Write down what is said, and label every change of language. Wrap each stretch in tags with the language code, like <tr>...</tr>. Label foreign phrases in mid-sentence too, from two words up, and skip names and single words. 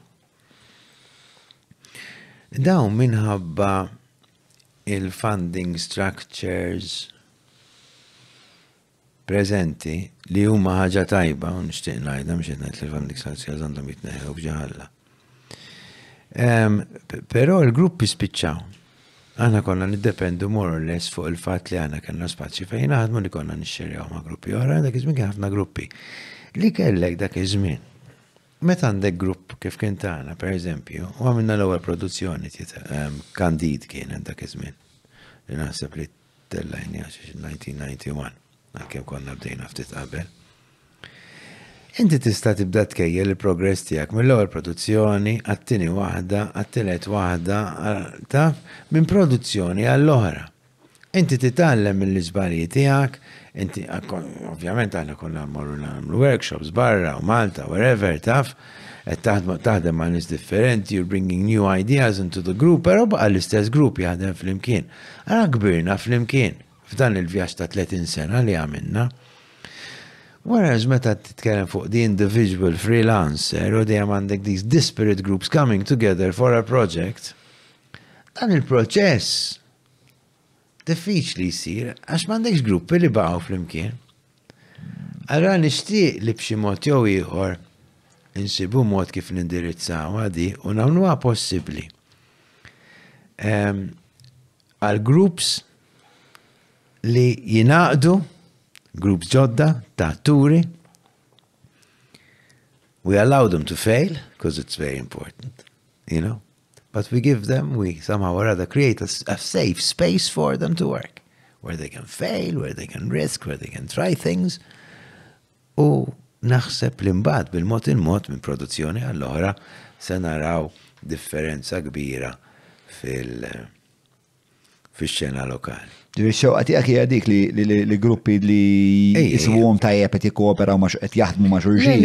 <mt>Dawn minħabba il-</mt> <en>funding structures</en> <mt>preżenti li huma ħaġa tajba, u nixtieq ngħidha mhux qed ngħid li l-</mt> <en>funding structures</en> <mt>għandhom jitneħħew b'xi ħalla. Però l-gruppi spiċċaw. Aħna konna niddependu</mt> <en>more or less</en> <mt>fuq il-fatt li aħna kellna spazju fejn naħdmu li konna nixxerjaw ma' gruppi oħra, dak iż-żmien kien ħafna gruppi. Li kellek dak iż-żmien. Meta għandek grupp kif kien tagħna, pereżempju, u għamilna l-ewwel produzzjoni Candid kien dak iż-żmien. Li naħseb li tellajni għax 1991, għalkemm konna bdejna ftit qabel. Inti tista' tibda tkejjel il-progress tiegħek mill-ewwel produzzjoni għat-tieni waħda, għat-tielet waħda, taf, minn produzzjoni għall-oħra. Inti titgħallem mill-iżbalji tiegħek, inti ovvjament aħna konna mmorru nagħmlu workshops barra u Malta, wherever, taf, qed taħdem ma' nies differenti,</mt> <en>you're bringing new ideas into the group,</en> <mt>però baqa' l-istess grupp jaħdem flimkien. Ara kbirna flimkien f'dan il-vjaġġ ta' 30 sena li għamilna. Whereas meta titkellem fuq</mt> <en>the individual freelancer</en> <mt>u dejjem għandek</mt> <en>these disparate groups coming together for a project,</en> <mt>dan il-proċess diffiċli jsir għax m'għandekx gruppi li baqgħu flimkien. Allura nixtieq li b'xi mod jew ieħor insibu mod kif nindirizzaw għadi u nagħmluha possibbli. Għal groups li jinaqdu, groups ġodda, ta' atturi.</mt> <en>We allow them to fail, because it's very important, you know. But we give them, we somehow or other create a safe space for them to work, where they can fail, where they can risk, where they can try things.</en> <mt>U naħseb li mbagħad bil-mod il-mod minn produzzjoni għall-oħra se naraw differenza kbira fil-xena lokali. Xewqa tiegħek hija dik li gruppi li jisbuhom tajjeb qed jikkooperaw ma' qed jaħdmu ma' xulxin.</mt>